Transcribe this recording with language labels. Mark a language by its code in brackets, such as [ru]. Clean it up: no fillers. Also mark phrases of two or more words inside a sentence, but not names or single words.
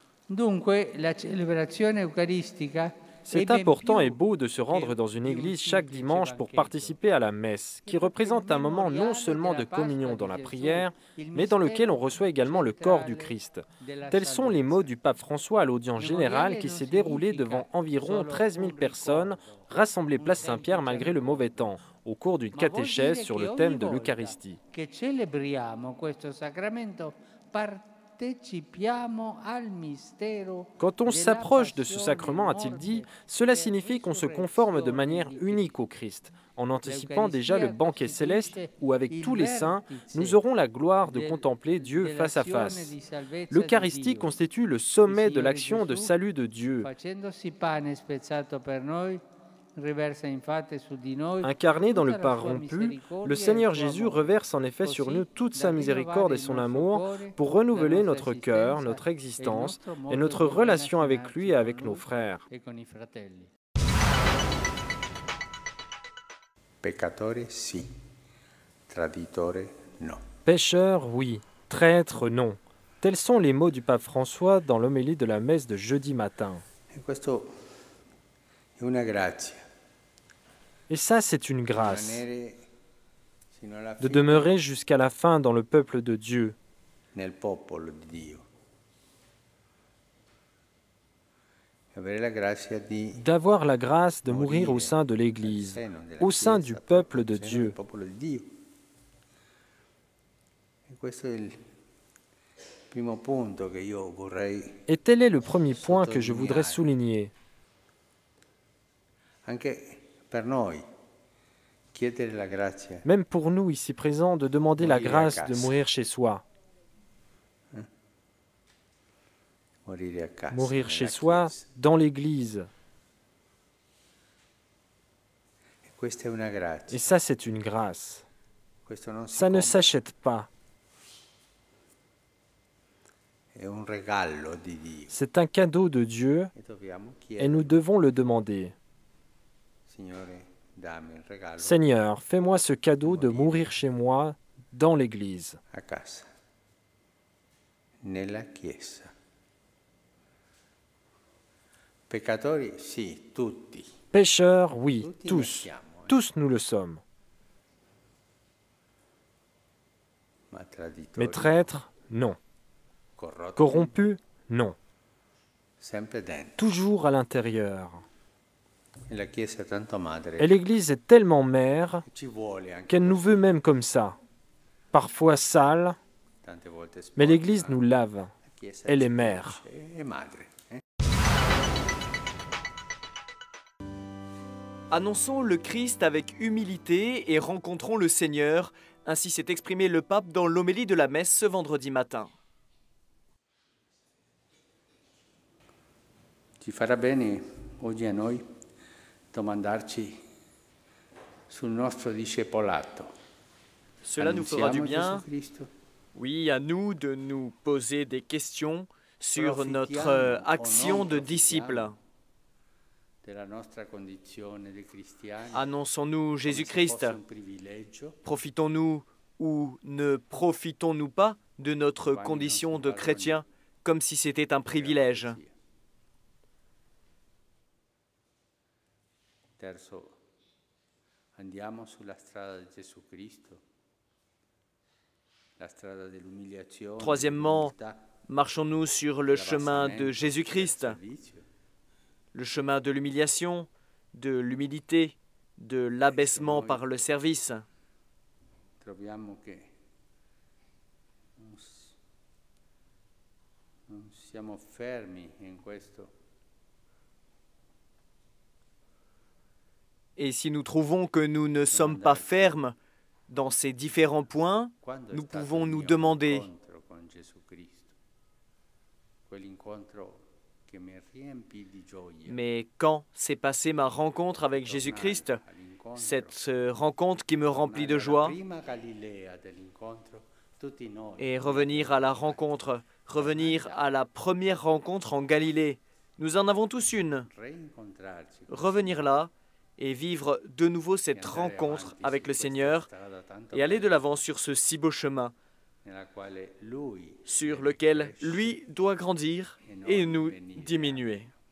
[it] Dunque, la celebrazione eucaristica [fr] C'est important et beau de se rendre dans une église chaque dimanche pour participer à la messe, qui représente un moment non seulement de communion dans la prière, mais dans lequel on reçoit également le corps du Christ. Tels sont les mots du pape François à l'audience générale qui s'est déroulée devant environ 13 000 personnes rassemblées place Saint-Pierre malgré le mauvais temps, au cours d'une catéchèse sur le thème de l'Eucharistie. [it] Che celebriamo questo sacramento, partecipiamo al mistero. [fr] Quand on s'approche de ce sacrement, a-t-il dit, cela signifie qu'on se conforme de manière unique au Christ, en anticipant déjà le banquet céleste où, avec tous les saints, nous aurons la gloire de contempler Dieu face à face. L'Eucharistie constitue le sommet de l'action de salut de Dieu. Incarné dans le pain rompu, le Seigneur Jésus reverse en effet sur nous toute sa miséricorde et son amour pour renouveler notre cœur, notre existence et notre relation avec lui et avec nos frères. [it] Peccatore sì, traditore no. [fr] Pécheur, oui. Traître, non. Tels sont les mots du pape François dans l'homélie de la messe de jeudi matin. [it] E questo è una grazia. [fr] Et ça, c'est une grâce, [it] Rimanere sino alla [fr] de [it] fine [fr] demeurer jusqu'à la fin dans le peuple de Dieu, [it] nel popolo di Dio. E avere la grazia di [fr] d'avoir la grâce de mourir au sein de l'Église, au sein du peuple de [it] del [fr] Dieu. [it] popolo di Dio. E questo è il primo punto che io vorrei [fr] Et tel est le premier point que je voudrais souligner. [it] anche per noi chiedere la grazia, [fr] Même pour nous ici présents, de demander la grâce de mourir chez soi. [it] morire a casa. [fr] Mourir chez [it] nella [fr] soi, [it] Chiesa. [fr] dans l'Église. [it] E questa è una grazia. [fr] Et ça, c'est une grâce. [it] Questo non si [fr] Ça ne [it] compra, [fr] s'achète pas. [it] è un regalo di Dio. [fr] C'est un cadeau de Dieu [it] E dobbiamo [fr] et [it] chiedere, [fr] nous devons le demander. [it] Signore, dammi il regalo [fr] Seigneur, fais-moi ce cadeau de mourir chez moi, dans l'Église. [it] a casa, nella Chiesa. Peccatori, sì, tutti. [fr] Pécheurs, oui, [it] Tutti ne [fr] tous. [it] siamo, [fr] Tous nous le sommes. [it] ma traditori, [fr] Mais traîtres, non. [it] corrotti, [fr] Corrompus, non. [it] sempre dentro. [fr] Toujours à l'intérieur. [it] E la Chiesa è tanto madre, [fr] Et l'Église est tellement mère [it] ci vuole anche [fr] qu'elle nous veut même comme ça. Parfois sale, [it] tante volte sporca, [fr] mais l'Église nous lave. [it] la Chiesa [fr] Elle [it] ci [fr] est mère. [it] conosce, è madre. [fr] Annonçons le Christ avec humilité et rencontrons le Seigneur. Ainsi s'est exprimé le pape dans l'homélie de la messe ce vendredi matin. [it] Ci farà bene oggi a noi domandarci sul nostro discepolato. [fr] Cela nous fera du [it] Annunziamo [fr] bien, [it] Gesù Cristo? [fr] oui, à nous de nous poser des questions sur notre action de disciple. [it] Della nostra condizione di cristiani, [fr] Annonçons-nous [it] come se [fr] Jésus-Christ? [it] fosse un privilegio, [fr] Profitons-nous ou ne profitons-nous pas de notre condition de chrétien comme si c'était un privilège? [it] Terzo, andiamo sulla strada di Gesù Cristo, la strada dell'umiliazione, [fr] Troisièmement, [it] dell'umiltà, [fr] marchons-nous sur le chemin de [it] dell'abbassamento, [fr] Jésus-Christ, [it] del servizio. [fr] le chemin de l'humiliation, de l'humilité, de l'abaissement par le service? [it] Troviamo che non siamo fermi in questo. [fr] Et si nous trouvons que nous ne sommes pas fermes dans ces différents points, [it] Quando è [fr] nous [it] stato [fr] pouvons [it] il [fr] nous [it] mio [fr] demander: [it] incontro con Gesù Cristo? Quell'incontro che mi riempì di gioia. [fr] mais quand s'est passée ma rencontre avec Jésus-Christ, [it] All'incontro, [fr] cette rencontre qui me remplit de joie, [it] prima Galilea dell'incontro, tutti noi [fr] et revenir à la rencontre, revenir à la première rencontre en Galilée? Nous en avons tous une. [it] reincontrarci, [fr] Revenir là et vivre de nouveau cette rencontre avec le Seigneur et aller de l'avant sur ce si beau chemin. sur lequel lui doit grandir et nous diminuer.